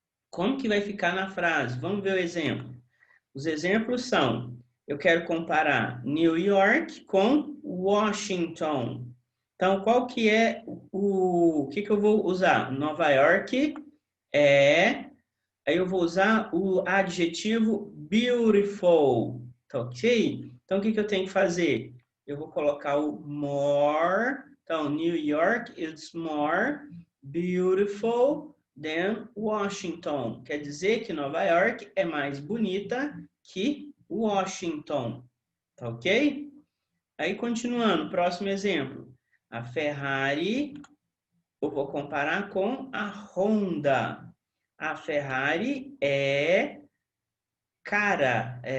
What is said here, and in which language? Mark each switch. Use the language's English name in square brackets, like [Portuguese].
[Portuguese] Como que vai ficar na frase? Vamos ver o exemplo. Os exemplos são: eu quero comparar New York com Washington. Então, qual que é o que eu vou usar? Nova York é... Aí eu vou usar o adjetivo beautiful, tá ok? Então, o que eu tenho que fazer? Eu vou colocar o more. Então, [English] New York is more beautiful than Washington. [Portuguese] Quer dizer que Nova York é mais bonita que Washington, tá ok? Aí, continuando, próximo exemplo. A Ferrari, eu vou comparar com a Honda. A Ferrari é cara.